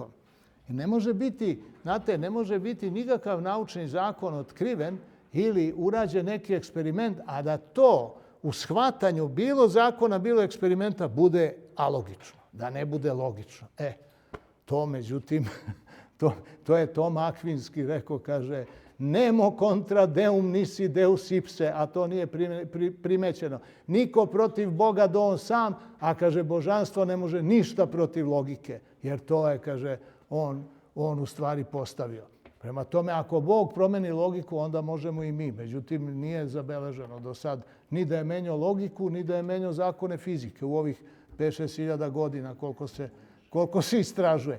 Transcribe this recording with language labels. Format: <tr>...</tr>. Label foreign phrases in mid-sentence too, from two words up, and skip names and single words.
<sr>I ne može biti, znate, ne može biti nikakav naučni zakon otkriven ili urađen neki eksperiment, a da to u shvatanju bilo zakona, bilo eksperimenta bude alogično, da ne bude logično. To međutim, to je Tom Akvinski rekao, kaže,</sr> <la>nemo contra deum nisi deus ipse,</la> <sr>a to nije primećeno. Niko protiv Boga do on sam, a kaže, božanstvo ne može ništa protiv logike, jer to je, kaže, on u stvari postavio. Prema tome, ako Bog promeni logiku, onda možemo i mi. Međutim, nije zabeleženo do sad ni da je menjao logiku, ni da je menjao zakone fizike u ovih 5-6 hiljada godina koliko se istražuje.</sr>